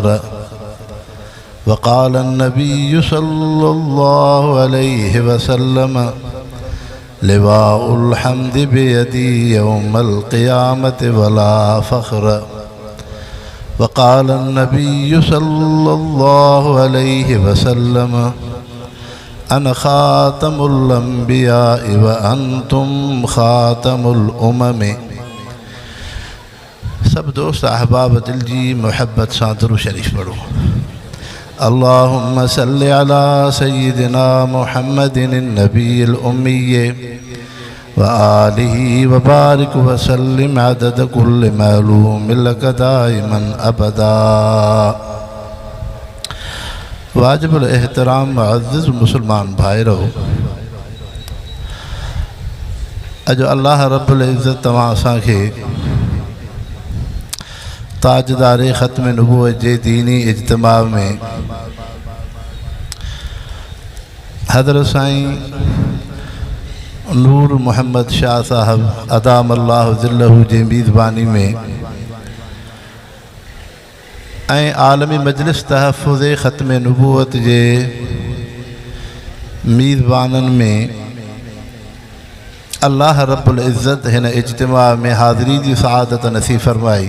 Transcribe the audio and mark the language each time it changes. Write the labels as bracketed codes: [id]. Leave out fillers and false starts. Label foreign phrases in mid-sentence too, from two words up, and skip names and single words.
[ar] وقال النبي صلى الله عليه وسلم لواء الحمد بيدي يوم القيامة ولا فخر. وقال النبي صلى الله عليه وسلم أنا خاتم الأنبياء وأنتم خاتم الأمم. [sd] सब दोस्त अहबाब दिल जी मोहब्बत सां दुरूद शरीफ पढ़ो। [ar] اللهم صل على سيدنا محمد النبي الأمي وآله وبارك وسلم عدد كل معلوم لك دائما أبدا. [sd] वाजिबुल एहतराम मुअज़्ज़िज़ मुसलमान भाइरो, अॼु [ar] الله رب العزة [sd] तव्हां असांखे ताजदारे ख़त्म नबूवत जे दीनी इज्तिमा में हज़रत साईं नूर मोहम्मद शाह साहब [ar] أدام الله ظله [sd] जी मेज़बानी में ऐं आलमी मजलिस तहफ़्फ़ुज़ ख़त्म नबूवत जे मेज़बाननि में [ar] الله رب العزة [sd] हिन इज्तिमा में हाज़िरी जी सआदत नसीब फ़रमाई।